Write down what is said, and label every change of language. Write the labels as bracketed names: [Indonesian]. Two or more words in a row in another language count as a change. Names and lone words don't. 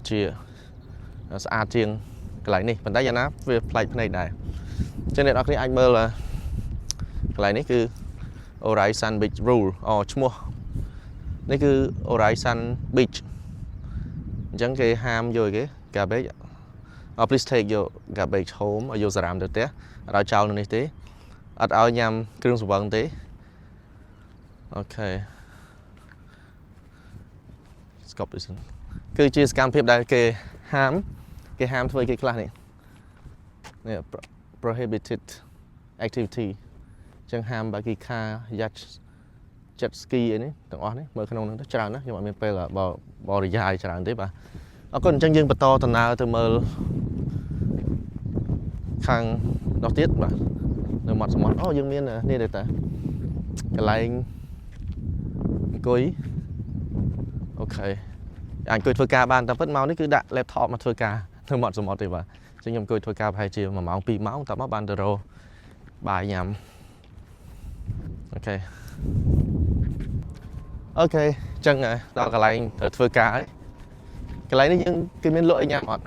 [Khmer] ជាស្អាតជាងកន្លែងនេះប៉ុន្តែយ៉ាងណាវាប្លែកភ្នែកដែរអញ្ចឹងអ្នកនរគ្នាអាចមើលកន្លែងនេះគឺ Horizon Beach Rule ឈ្មោះនេះគឺ Horizon Beach អញ្ចឹងគេហាមយកគេ [English] garbage please take your garbage home [Khmer] ឲ្យយកសារ៉ាមទៅផ្ទះអត់ឲ្យចោលនៅនេះទេអត់ឲ្យញ៉ាំគ្រឿងស្រវឹងទេអូខេ ស្កប់ទៅសិនគឺជាសកម្មភាពដែលគេហាមធ្វើគេខ្លះនេះ [English] prohibited activity [Khmer] អញ្ចឹងហាមបាគីខាយ៉ាត់ [English] jet ski [Khmer] អីនេះទាំងអស់នេះមើលក្នុងហ្នឹងទៅច្រើនណាស់ខ្ញុំអត់មានពេលបរិយាយច្រើនទេបាទអរគុណអញ្ចឹងយើងបន្តដំណើរទៅមើល ខាងនោះទៀតបាទនៅមាត់សមុទ្រយើងមាននេះដែរតាកន្លែងអង្គុយអូខេអាចអង្គុយធ្វើការបានតែពិតមកនេះគឺដាក់ laptop មកធ្វើការនៅមាត់សមុទ្រទេបាទអញ្ចឹងខ្ញុំអង្គុយធ្វើការប្រហែលជា1ម៉ោង2ម៉ោងតមកបានទៅរកបាយញ៉ាំអូខេអញ្ចឹងដល់កន្លែងត្រូវធ្វើការហើយកន្លែងនេះយើងគេមានលក់អីញ៉ាំអត់